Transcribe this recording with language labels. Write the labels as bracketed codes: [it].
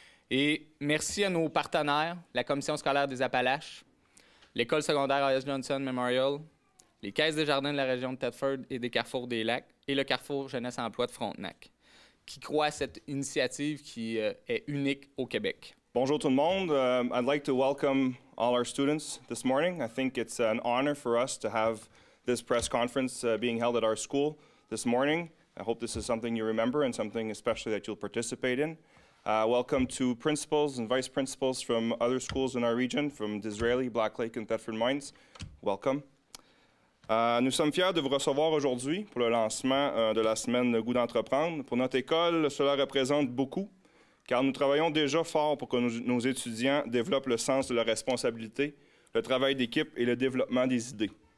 [fr] Et merci à nos partenaires, la Commission scolaire des Appalaches, l'École secondaire A.S. Johnson Memorial, les Caisses des Jardins de la région de Thetford et des Carrefours des Lacs et le Carrefour Jeunesse Emploi de Frontenac, qui croient à cette initiative qui est unique au Québec. Bonjour tout le monde. [en] I'd like to welcome all our students this morning. I think it's an honor for us to have this press conference being held at our school this morning. I hope this is something you remember and something especially that you'll participate in. Welcome to principals and vice principals from other schools in our region, from Disraeli, Black Lake, and Thetford Mines. Welcome. [fr] Nous sommes fiers de vous recevoir aujourd'hui pour le lancement de la semaine Le goût d'entreprendre. Pour notre école, cela représente beaucoup, car nous travaillons déjà fort pour que nos étudiants développent le sens de la responsabilité, le travail d'équipe et le développement des idées.